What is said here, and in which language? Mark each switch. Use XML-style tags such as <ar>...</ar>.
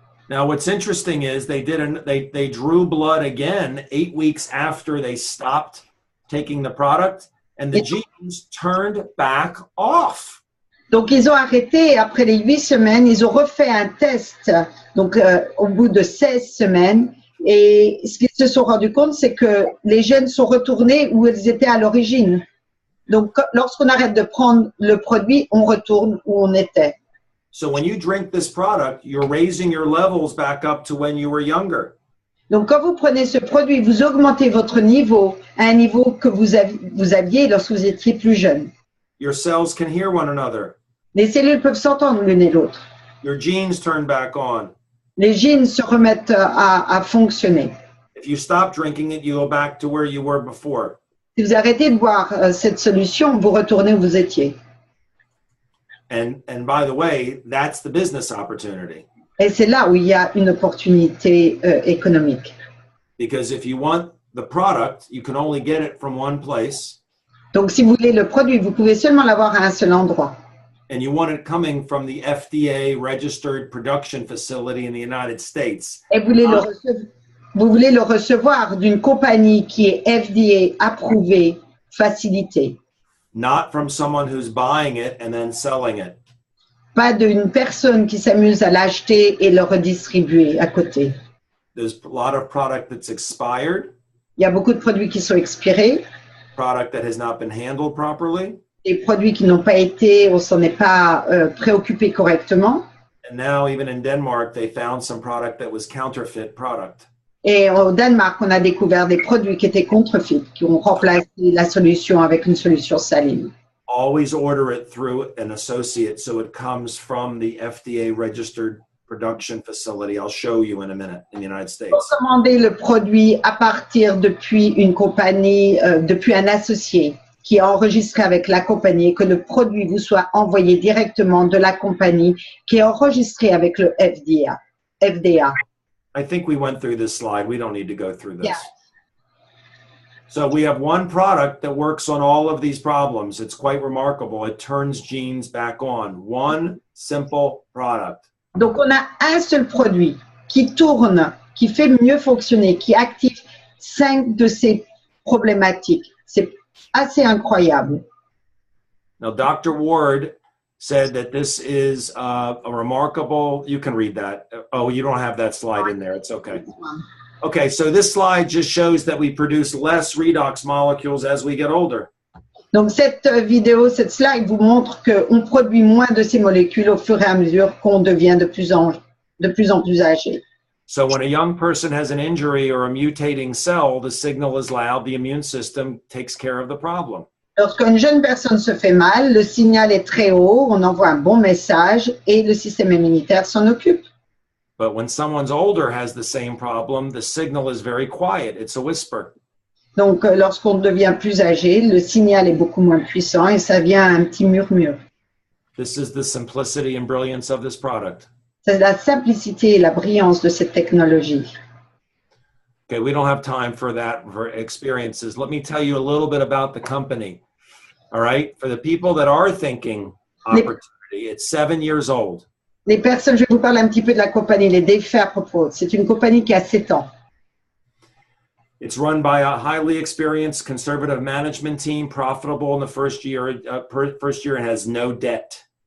<en>Now, what's interesting is they drew blood again 8 weeks after they stopped taking the product, and the genes turned back off.</en> <fr>Donc, ils ont arrêté après les 8 semaines, ils ont refait un test, donc au bout de 16 semaines, et ce qu'ils se sont rendus compte, c'est que les gènes sont retournés où ils étaient à l'origine. Donc, lorsqu'on arrête de prendre le produit, on retourne où on était.</fr> <en>So when you drink this product, you're raising your levels back up to when you were younger.</en> <fr>Donc, quand vous prenez ce produit, vous augmentez votre niveau à un niveau que vous aviez lorsque vous étiez plus jeune.</fr> <en>Your cells can hear one another.</en> <fr>Les cellules peuvent s'entendre l'une et l'autre.</fr> <en>Your genes turn back on.</en> <fr>Les gènes se remettent à fonctionner.</fr> <en>If you stop drinking it, you go back to where you were before.</en> <fr>Si vous arrêtez de boire cette solution, vous retournez où vous étiez.</fr> <en>And by the way, that's the business opportunity.</en> <fr>Et c'est là où il y a une opportunité économique.</fr> <en>Because if you want the product, you can only get it from one place.</en> <fr>Donc, si vous voulez le produit, vous pouvez seulement l'avoir à un seul endroit.</fr> <en>And you want it coming from the FDA registered production facility in the United States.</en> <fr>Et vous voulez le recevoir d'une compagnie qui est FDA approuvée, facilitée.</fr> <en>Not from someone who's buying it and then selling it.</en> <fr>Pas d'une personne qui s'amuse à l'acheter et le redistribuer à côté.</fr> <en>There's a lot of product that's expired.</en> <fr>Il y a beaucoup de produits qui sont expirés,</fr> <en>Product that has not been handled properly.</en> <fr>des produits qui n'ont pas été, on s'en est pas préoccupé correctement.</fr> <en>And now even in Denmark, they found some product that was counterfeit product.</en> <fr>Et au Danemark, on a découvert des produits qui étaient contrefaits, qui ont remplacé la solution avec une solution saline.</fr> <en>Always order it through an associate so it comes from the FDA registered production facility. I'll show you in a minute in the United States.</en> <fr>Commandez le produit à partir depuis une compagnie, depuis un associé qui est enregistré avec la compagnie et que le produit vous soit envoyé directement de la compagnie qui est enregistrée avec le FDA.</fr> <en>I think we went through this slide. We don't need to go through this. Yeah. So we have one product that works on all of these problems. It's quite remarkable. It turns genes back on. One simple product.</en> <fr>Donc, on a un seul produit qui tourne, qui fait mieux fonctionner, qui active 5 de ces problématiques. C'est assez incroyable.</fr> <en>Now, Dr. Ward said that this is a remarkable, you can read that. Oh, you don't have that slide in there. It's okay. Okay, so this slide just shows that we produce less redox molecules as we get older.</en> <fr>Donc, cette vidéo, cette slide vous montre qu'on produit moins de ces molécules au fur et à mesure qu'on devient de plus en plus âgé.</fr> <en>So when a young person has an injury or a mutating cell, the signal is loud, the immune system takes care of the problem.</en> <fr>Lorsqu'une jeune personne se fait mal, le signal est très haut, on envoie un bon message et le système immunitaire s'en occupe.</fr> <en>But when someone's older has the same problem, the signal is very quiet. It's a whisper.</en> <fr>Donc, lorsqu'on devient plus âgé, le signal est beaucoup moins puissant et ça vient un petit murmure.</fr> <en>This is the simplicity and brilliance of this product.</en> <fr>C'est la simplicité et la brillance de cette technologie.</fr> <en>Okay, we don't have time for that, for experiences. Let me tell you a little bit about the company. All right, for the people that are thinking opportunity, it's 7 years old.</en> <fr>Les personnes, je vais vous parler un petit peu de la compagnie, les défis à propos. C'est une compagnie qui a 7 ans.</fr> <en>It's run by a highly experienced conservative management team, profitable in the first year and has no debt.</en>